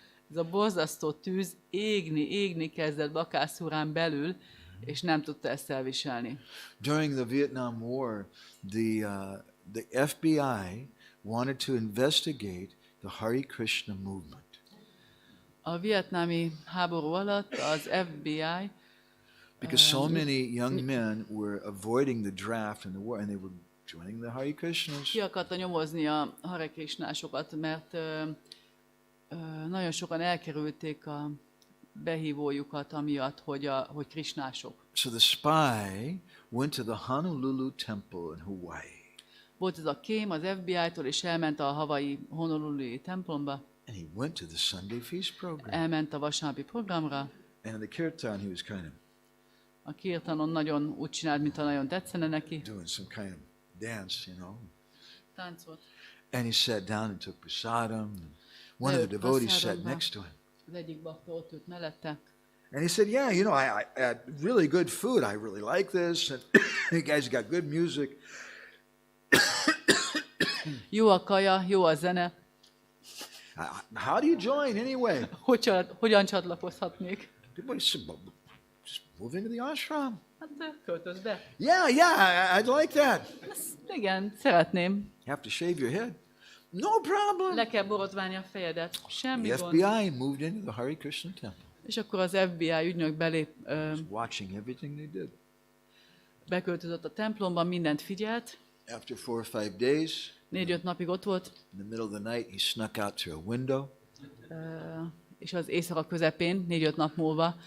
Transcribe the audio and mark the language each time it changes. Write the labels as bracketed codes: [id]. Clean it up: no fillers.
[hu] Ez a borzasztó tűz égni kezdett Bakasurán belül, és nem tudta ezt elviselni. [en] During the Vietnam War, the FBI wanted to investigate the Hare Krishna movement. [hu] A vietnámi háború alatt az FBI [en] Because so many young men were avoiding the draft in the war, and they were joining the Hare Krishnas. [hu] ki akarta nyomozni a Hare Krishnásokat, mert nagyon sokan elkerülték a behívójukat amiatt, hogy krisnások. [en] So the spy went to the Honolulu temple in Hawaii. [hu] Volt ez a kém az FBI-tól, és elment a havai Honolulu templomba. [en] And he went to the Sunday feast program. [hu] Elment a vasárnapi programra. [en] And in the kirtan, he was kind of [hu] A kirtanon nagyon úgy csinált, mintha nagyon tetszene neki. [en] doing some kind of dance, you know. [hu] táncot. [en] And he sat down and took prasadam. One of the devotees sat next to him. [hu] Az egyik bakta ott ült mellette. [en] And he said, yeah, you know, I had really good food. I really like this. And you guys got good music. [hu] Jó a kaja, jó a zene. [en] How do you join anyway? [hu] Hogyan csatlakozhatnék? [en] People said, well, just move into the ashram. [hu] Hát költöz be. [en] Yeah, I'd like that. [hu] Igen, szeretném. [en] You have to shave your head. No problem. [hu] Le kell borotválni a fejedet. Semmi [en] The [hu] gond. [en] FBI moved into the Hare Krishna temple. [hu] És akkor az FBI ügynök [en] Watching everything they did. [hu] beköltözött a templomban, mindent figyelt. [en] After 4 or 5 days, [hu] 4-5 napig ott volt, [en] in the middle of the night, he snuck out through a window. [hu] és az éjszaka közepén, 4-5 nap múlva